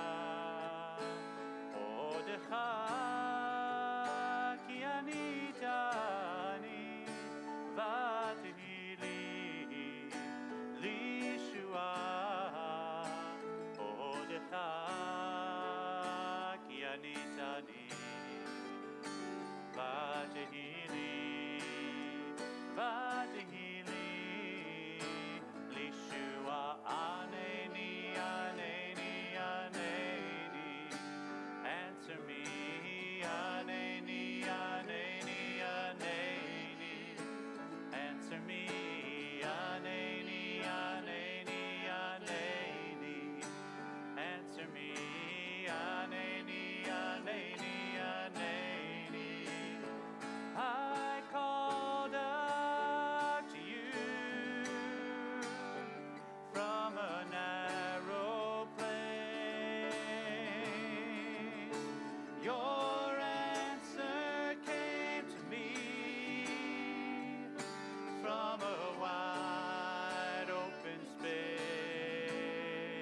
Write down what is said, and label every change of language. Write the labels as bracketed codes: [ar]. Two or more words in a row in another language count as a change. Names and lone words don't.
[he] אודך כי עניתני ותהי לי לישועה. אודך כי עניתני ותהי לי ענני, ענני, ענני. [en] Answer me. [he] ענני, ענני, ענני. [en] Answer me. [he] ענני, ענני, ענני. [en] Answer me. [he] ענני, ענני, ענני. [en] I called out to you from a narrow place. Your answer came to me from a wide open space.